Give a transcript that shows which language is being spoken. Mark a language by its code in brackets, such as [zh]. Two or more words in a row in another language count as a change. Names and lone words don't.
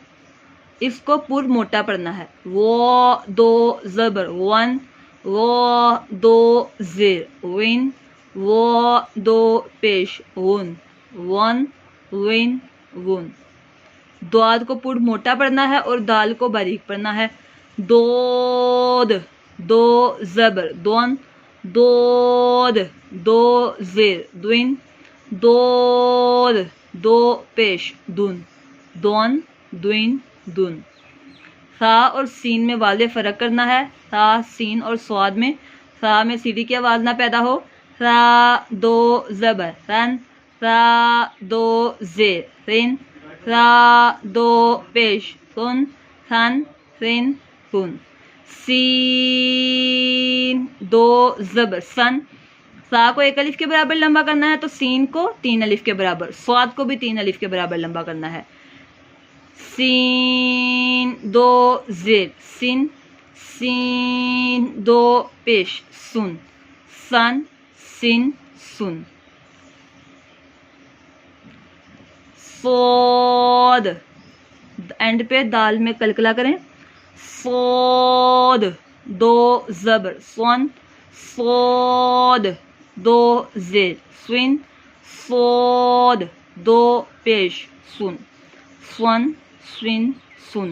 [ur] اس کو پورن موٹا پڑھنا ہے۔ واؤ دو زبر وَن، واؤ دو زیر وِن، واؤ دو پیش وَن، وَن، وِن، وُن. ضاد کو پورن موٹا پڑھنا ہے اور دال کو باریک پڑھنا ہے. دود دو زبر دون، دود دو زیر دوِن، دود دو پیش دُن، دون، دوِن، دُن. ثا اور سین میں والے فرق کرنا ہے. ثا، سین اور صاد میں. ثا میں سیٹی کی آواز نہ پیدا ہو۔ ثا دو زبر رَن، ثا دو زیر رِن، ثا دو پیش سُن، سَن، سِن، سُن. سین دو زبر سَن. ثا کو 1 الف کے برابر لمبا کرنا ہے، تو سین کو 3 الف کے برابر، صاد کو بھی 3 الف کے برابر لمبا کرنا ہے. سین دو زیر سن سین دو پیش سن سن سن سن صاد اینڈ پہ دال میں کلکلا کریں صاد دو زبر سون صاد دو زیر سن صاد دو پیش سن سن سن سن.